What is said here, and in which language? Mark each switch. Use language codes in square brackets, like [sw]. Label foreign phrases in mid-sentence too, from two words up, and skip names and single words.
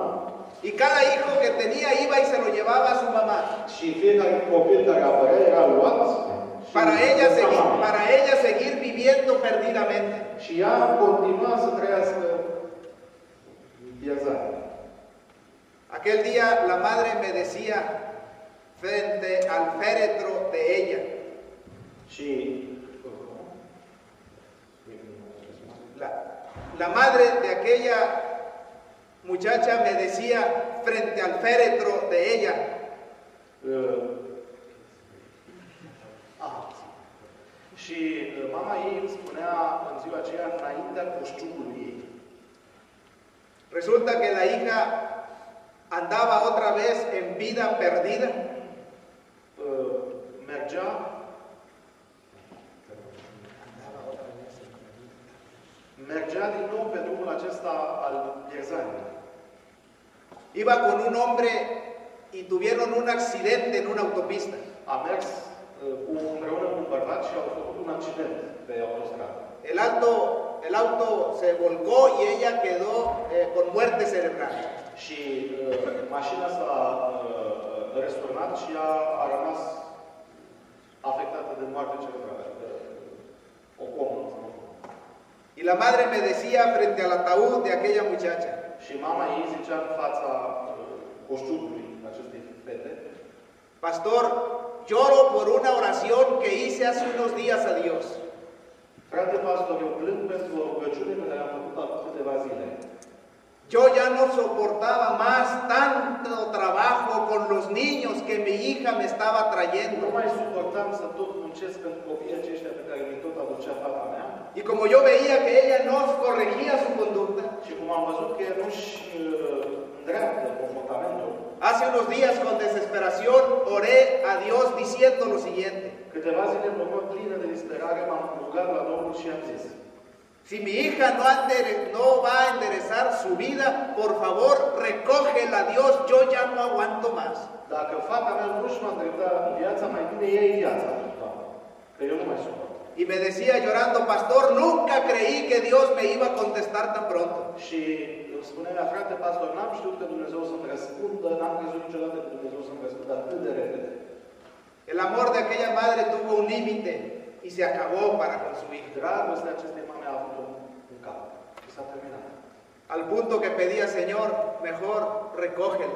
[es] Y cada hijo que tenía iba y se lo llevaba a su mamá. [ro] Și fiecare copil care apărea era luat [es] para ella seguir viviendo perdidamente. [ro] și ea continua să trăiască pierzare. [es] Aquel día la madre me decía frente al féretro de ella. [ro] Și [es] La madre de aquella muchacha me decía frente al féretro de ella. [ro] Și mama ei îmi spunea în ziua aceea înaintea coșciugului ei. [es] Resulta que la hija andaba otra vez en vida perdida. [ro] Mergea din nou pe drumul acesta al pierzării. [es] Iba con un hombre y tuvieron un accidente en una autopista. [ro] A mers împreună cu un bărbat și au făcut un accident pe autostradă. [es] El auto se volcó y ella quedó con muerte cerebral. [ro] Și mașina s-a răsturnat și a rămas afectată de moarte cerebrală. O comă. [es] Y la madre me decía frente al ataúd de aquella muchacha. [ro] Și mama ei zicea în fața coșciugului acestei fete: [es] Pastor, lloro por una oración que hice hace unos días a Dios. [ro] Frate pastor, eu plâng pentru o rugăciune pe care am făcut-o acum câteva zile. [es] Yo ya no soportaba más tanto trabajo con los niños que mi hija me estaba trayendo. [ro] Nu mai suportam să tot muncesc pentru copiii aceștia pe care mi tot aducea fata mea. [es] Y como yo veía que ella no corregía su conducta, [ro] Și cum am văzut că ea nu-și îndreaptă comportamentul, [es] hace unos días con desesperación oré a Dios diciendo lo siguiente: [ro] câteva zile în urmă, plină de disperare, m-am rugat la Domnul și am zis: [es] si mi hija no va a enderezar su vida, por favor, recógela, Dios, yo ya no aguanto más. [ro] Dacă fata mea nu-și va îndrepta viața, mai bine iei viața, Doamne, că eu nu mai suport. [es] Y me decía llorando: pastor, nunca creí que Dios me iba a contestar tan pronto. [ro] Și îmi spunea: frate pastor, n-am știut că Dumnezeu să-mi răspundă, n-am crezut niciodată că Dumnezeu să-mi răspundă atât de repede. [es] El amor de aquella madre tuvo un límite y se acabó para con su hija. [ro] Dragostea acestei mame a avut un cap și s-a terminat. [es] Al punto que pedía: Señor, mejor recógela.